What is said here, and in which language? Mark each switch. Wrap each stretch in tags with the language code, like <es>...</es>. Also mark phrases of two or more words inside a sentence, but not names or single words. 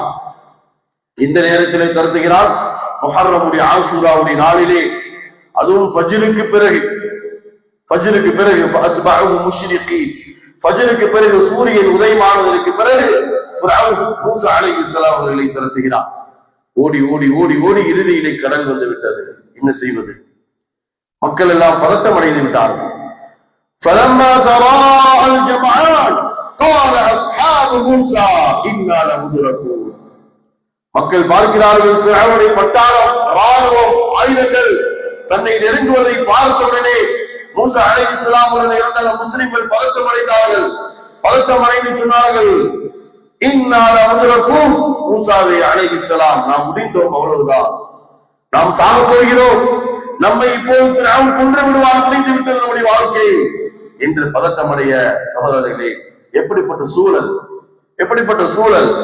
<ta>இந்த நேரத்திலே தருத்துகிறார், முஹர்ரமுடைய ஆஷூராவுடைய நாளிலே, அதுவும் ஃபஜ்ருக்கு பிறகு ஃபஜ்ருக்கு பிறகு சூரியன் உதயமானதற்கு பிறகு ஃபிரௌன் மூசா அலைஹிஸ்ஸலாம் அவர்களை துரத்துகிறார். ஓடி ஓடி ஓடி ஓடி இறுதியிலே கடல் வந்து விட்டது. என்ன செய்வது? மக்கள் எல்லாம் பதட்டம் அடைந்து விட்டார்கள்.</ta> <ar>فلما تراءى الجمعان قال اصحاب موسى انا لمدركون.</ar> <ta>மக்கள் பார்க்கிறார்கள் ஃபிரௌனுடைய பட்டாளம், ராணுவம், ஆயுதங்கள் தன்னை நெருங்குவதை பார்த்தவுடனே மூசா அலைஹிஸ்ஸலாம் உடன் இருந்த முஸ்லிம்கள் பதட்டம் அடைந்து சொன்னார்கள்,</ta> <ar>إنا لمدركون.</ar> <ta>மூசாவே அலைஹிஸ்ஸலாம், நாம் முடிந்தோம், அவ்வளவுதான், நாம் சாக போகிறோம், நம்மை இப்போது ஃபிரௌன் கொன்று விடுவான், முடிந்து விட்டது நம்முடைய வாழ்க்கை என்று பதட்டமடைய சகோதரர்களே, எப்படிப்பட்ட சூழல்!</ta>